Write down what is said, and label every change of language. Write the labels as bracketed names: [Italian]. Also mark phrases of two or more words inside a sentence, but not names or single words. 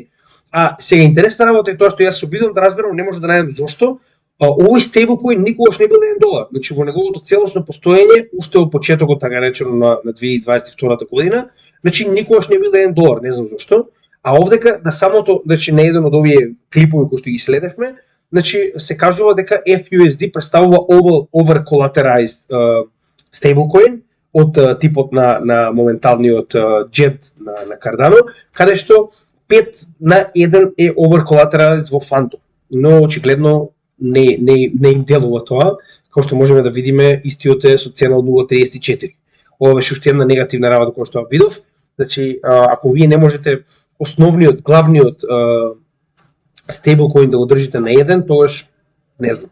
[Macedonian] А сега интересна работа е тоа што јас се обидувам да разберам, не може да најдам зошто овој стейблкоин никогаш не бил $1. Значи во неговото целосно постоење уште од почетокот така речено на 2022 година, значи никогаш не бил $1, не знам зошто. А овдека на самото, значи на еден од овие клипови кои што ги следевме, значи се кажува дека FUSD представува [English] over collateralized [Macedonian] стейблкоин од типот на моменталниот JET на Cardano, каде што 5:1 е [English] over collateralized [Macedonian] во Phantom. Но очигледно не им делува тоа, како што можеме да видиме истиот е со цена од 0.34. Ова беше уште една негативна работа која што ја видов. Значи, ако вие не можете основниот, главниот стейблкоин да го држите на еден, тогаш не знам.